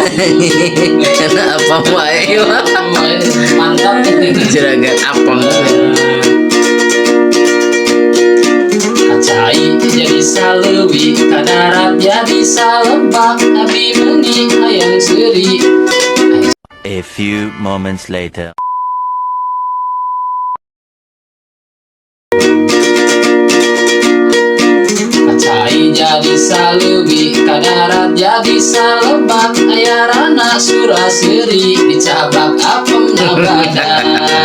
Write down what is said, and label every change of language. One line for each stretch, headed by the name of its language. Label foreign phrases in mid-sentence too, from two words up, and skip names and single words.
Sundanese: Apa wae? Mantap juragan apem. Cai jadi salewi, kadarat jadi salebak, abi meuni hayang seuri.
English: A few moments later.
Sundanese: Cai jadi salewi, kadarat jadi salebak, ayarana Suraseri dicabak apem na badak.